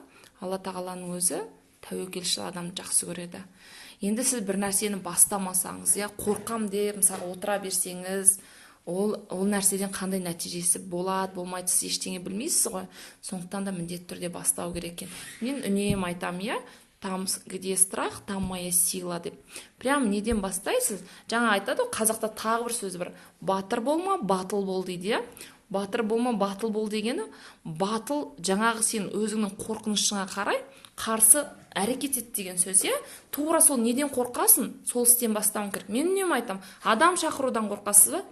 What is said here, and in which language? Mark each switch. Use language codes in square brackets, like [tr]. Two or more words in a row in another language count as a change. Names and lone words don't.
[kk] Алла тағаланың өзі тәуекелшіл адамды жақсы көреді. Енді сіз бір нәрсені бастамасаңыз, иә, қорқам деп мысалы отыра берсеңіз, ол нәрседен қандай нәтижесі болады, болмайды, сіз ештеңе білмейсіз ғой. Сондықтан да міндетті түрде бастау керек екен. Мен үнемі айтам, иә, [ru] там, где страх, там моя сила деп. [kk] Прям неден бастайсыз? Жаңа айтады ғой, қазақта тағы бір сөз бар. Батыр болма, батыл бол дейді, иә. Батыр болма, батыл бол дегені, батыл жаңағы сен өзіңнің қорқынышыңа қарай қарсы әрекет ет деген сөз, иә. Тура сол неден қорқасың, сол істен бастауың керек. Мен үнемі айтам, адам шақырудан қорқасыз ба?